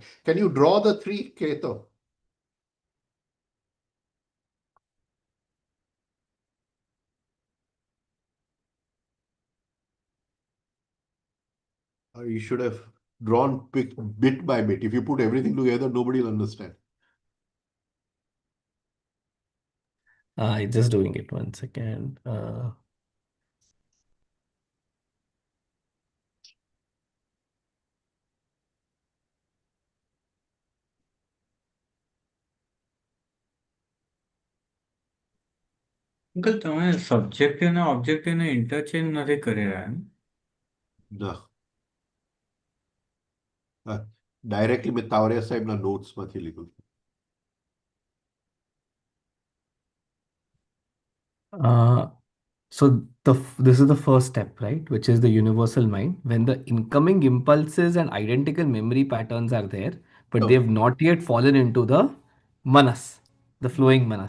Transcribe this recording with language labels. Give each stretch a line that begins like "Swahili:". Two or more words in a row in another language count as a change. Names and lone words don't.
English: Can you draw the three, Keto? You should have drawn bit by bit. If you put everything together, nobody will understand. Just doing it 1 second.
Gujarati: અંકલ તમે સબ્જેક્ટિવ ને ઓબ્જેક્ટિવ ને ઇન્ટરચેન્જ નથી કરી રહ્યા ને?
English: No. Directly with Taurya Sahibના notes
Gujarati: માંથી લીધું.
English: So this is the first step, right? Which is the universal mind. When the incoming impulses and identical memory patterns are there, but No, they have not yet fallen into the manas, the flowing manas.